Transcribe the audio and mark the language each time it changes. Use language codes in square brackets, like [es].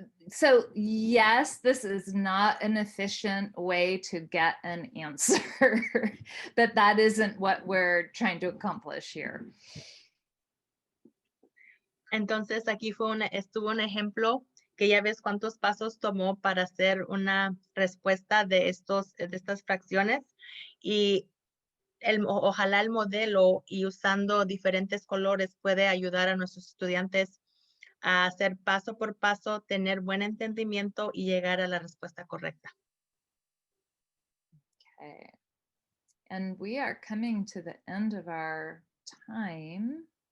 [en] So yes, this is not an efficient way to get an answer, but that isn't what we're trying to accomplish here. [es] Entonces aquí estuvo un ejemplo que ya ves cuántos pasos tomó para hacer una respuesta de estas fracciones, y ojalá el modelo y usando diferentes colores puede ayudar a nuestros estudiantes a hacer paso por paso, tener buen entendimiento y llegar a la respuesta correcta. [en] Okay. And we are coming to the end of our time.